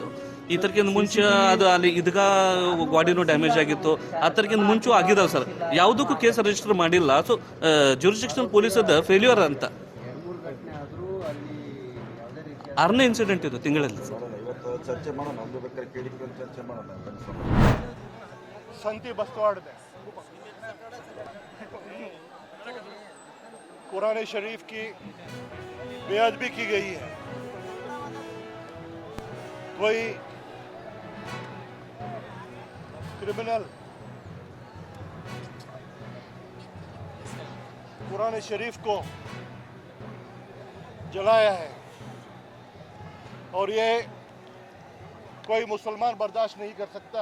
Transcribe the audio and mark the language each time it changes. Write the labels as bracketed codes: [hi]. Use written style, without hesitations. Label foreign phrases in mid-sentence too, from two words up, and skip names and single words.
[kn] ಈ ಥರಕ್ಕಿಂತ ಮುಂಚೆ ಅದು ಅಲ್ಲಿ ಇದಗ ಗಾಡಿನೂ ಡ್ಯಾಮೇಜ್ ಆಗಿತ್ತು. ಆ ಥರಕ್ಕಿಂತ ಮುಂಚೆ ಆಗಿದಾವೆ ಸರ್. ಯಾವುದಕ್ಕೂ [en] case register [kn] ಮಾಡಿಲ್ಲ. ಸೊ [en] jurisdictional police failure [kn] ಅಂತ 6ನೇ ಇನ್ಸಿಡೆಂಟ್ ಇದು ತಿಂಗಳಲ್ಲಿ. ಇವತ್ತು ಚರ್ಚೆ ಮಾಡೋಣ, ನಮ್ದು ಬೇಕಾದ್ರೆ ಕೇಳಿಕೊಂಡು ಚರ್ಚೆ ಮಾಡೋಣ. [hi] संती बस्तवाड़ में कुरान शरीफ की बेअदबी की गई है। कोई क्रिमिनल कुरान शरीफ को जलाया है और ये कोई मुसलमान बर्दाश्त नहीं कर सकता।